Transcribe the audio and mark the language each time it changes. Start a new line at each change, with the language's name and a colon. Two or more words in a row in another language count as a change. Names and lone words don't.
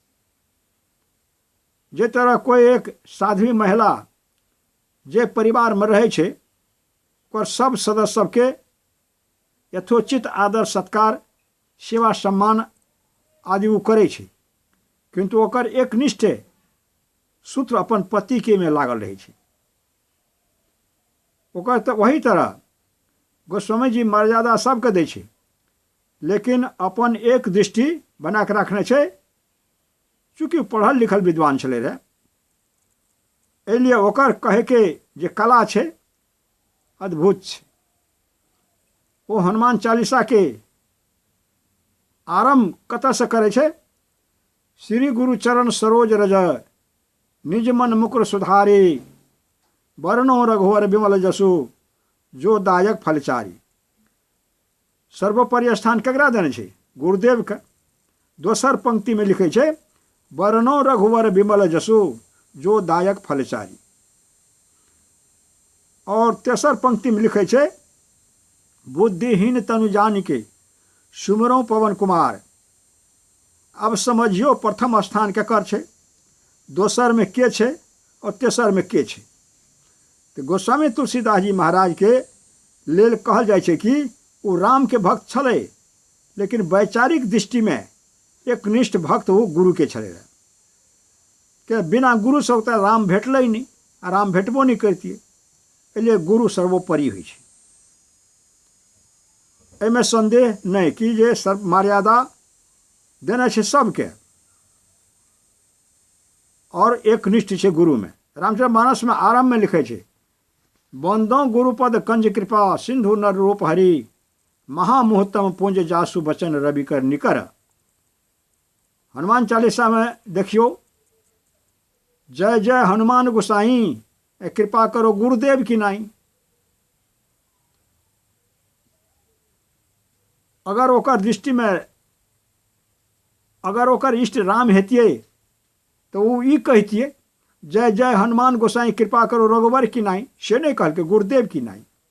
Maithili: जे तरह कोई एक साध्वी महिला जे परिवार में रहे छे ओकर सब सदस्य सबके यथोचित आदर सत्कार सेवा सम्मान आदि वो करे छे, किंतु ओकर एक निष्ठ सूत्र अपन पति के में लागल रहे छे। ओकर तो वही तरह गोस्वामी जी मर्यादा सबके दै छे, लेकिन अपन एक दृष्टि बना के रखने छे। चूँकि पढ़ल लिखल विद्वान छले रहे, एहि लिए ओकर कहे के जे कला छे अद्भुत छे। वो हनुमान चालीसा के आरंभ कतऽ से करे छे?
Awadhi: श्री गुरु चरण सरोज रज निज मन मुकुर सुधारी, वर्णो रघुवर विमल जसु जो दायक फलचारी।
Maithili: सर्वोपरि स्थान केकरा देने छे? गुरुदेव के। दोसर पंक्ति में लिखे छे
Awadhi: वर्णो रघुवर विमल जसु जो दायक फलचारी।
Maithili: और तेसर पंक्ति में लिखे छे
Awadhi: बुद्धिहीन तनु जान के सुमरो पवन कुमार।
Maithili: अब समझियो प्रथम स्थान केकर छे, दोसर में के छे और तेसर में के छे। तो गोस्वामी तुलसीदास जी महाराज के लेल कहल जाय छे कि वो राम के भक्त छले, लेकिन वैचारिक दृष्टि में एक निष्ठ भक्त वो गुरु के छले रहे। कि बिना गुरु से होता राम भेटल ही नहीं, आ राम भेटबो नहीं करतिए। इसलिए गुरु सर्वोपरि होइ छे। एहिमे संदेह नहीं कि जे सर्व मर्यादा देने छे सबके और एक निष्ठ छे गुरु में। रामचरितमानस में आरंभ में लिखे छे
Awadhi: बंदो गुरुपद कंज कृपा सिंधु नर रूप हरि, महामुहूर्तम पुंज जासु बचन रवि कर निकर।
Maithili: हनुमान चालीसा में देखियो
Awadhi: जय जय हनुमान गोसाई, कृपा करो गुरुदेव की नाई।
Maithili: अगर ओकर दृष्टि में अगर ओकर इष्ट राम हेतिए तो वो ई कहतिए
Awadhi: जय जय हनुमान गोसाई कृपा करो रघुवर की नाई,
Maithili: से नहीं कहल के
Awadhi: गुरुदेव की नाई।